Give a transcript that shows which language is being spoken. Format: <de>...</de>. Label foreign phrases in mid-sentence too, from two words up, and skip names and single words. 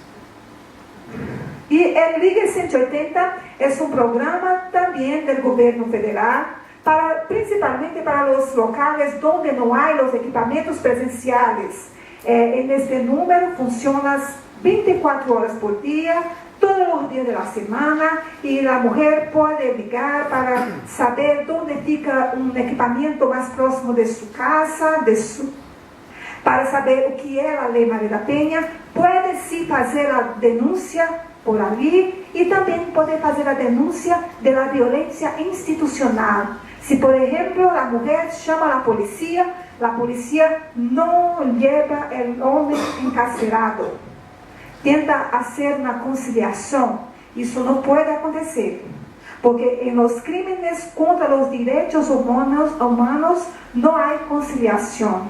<es>Y el Liga 180 es un programa también del gobierno federal, principalmente para los locales donde no hay los equipamientos presenciales. En este número funciona 24 horas por día, todos los días de la semana, y la mujer puede ligar para saber dónde fica un equipamiento más próximo de su casa, para saber</es> <pt>o que é a Lei Maria da Penha.</pt> <es>Puede sí</es> <pt>fazer a denúncia por ali e também pode fazer a denúncia de la violência institucional.</pt> <es>Si, por ejemplo, la mujer llama a la policía no lleva el hombre encarcelado. Tenta hacer una conciliación. Eso no puede acontecer, porque en los crímenes contra los derechos humanos no hay conciliación.</es>